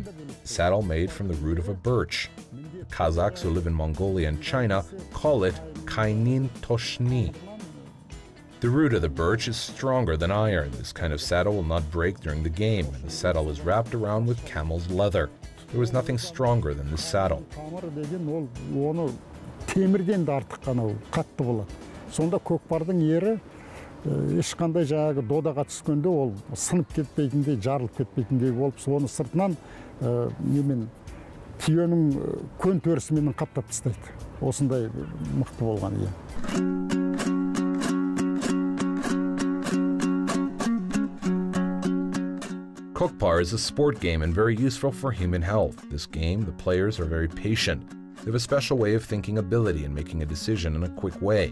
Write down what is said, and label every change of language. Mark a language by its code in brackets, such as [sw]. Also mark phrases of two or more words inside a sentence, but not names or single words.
[en] A saddle made from the root of a birch. The Kazakhs who live in Mongolia and China call it kainin toshni. The root of the birch is stronger than iron. This kind of saddle will not break during the game, and the saddle is wrapped around with camel's leather. There was nothing stronger than this saddle. [kk] Темірден де артық қана қатты болады. Сонда Kokpar'дың ері ешқандай жаңағы додаға түскенде ол сынып кетпейтіндей, жарылып кетпейтіндей болып, соны сыртынан немен түйенің көн төрісімен қаптап тастайды. Осындай мықты болған ие. [en] Kokpar is a sport game and very useful for human health. This game, the players are very patient. They have a special way of thinking ability and making a decision in a quick way.